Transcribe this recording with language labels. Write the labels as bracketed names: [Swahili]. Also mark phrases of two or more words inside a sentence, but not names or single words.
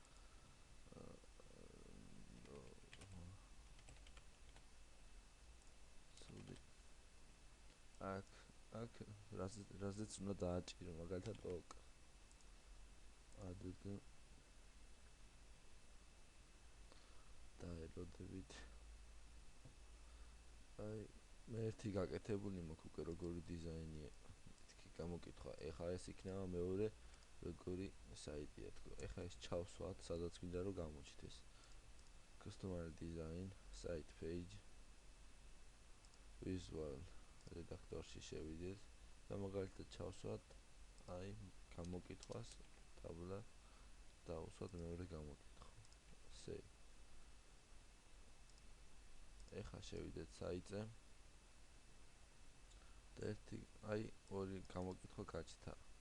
[Georgian] აქ რაზეც უნდა დააჭირო, მაგალითად [English] ok add [Georgian] დაელოდებით. მე ერთი გაკეთებული მაქვს უკვე როგორი დიზაინია, მეთქი გამოკითხვა. ეხლა ეს იქნება მეორე როგორი საიტია თქო. ეხლა ეს ჩავსვათ, სადაც გვინდა რომ გამოჩით ეს. [English] Customer design, site page, [Georgian] visual redaktorში შევიდეთ და მაგალითად ჩავსვათ აი გამოკითხვას ტაბლა დავუსვათ მეორე გამოკითხვა. Save. ეხლა შევიდეთ საიტზე და აი ორი გამოკითხვა გაჩნდა.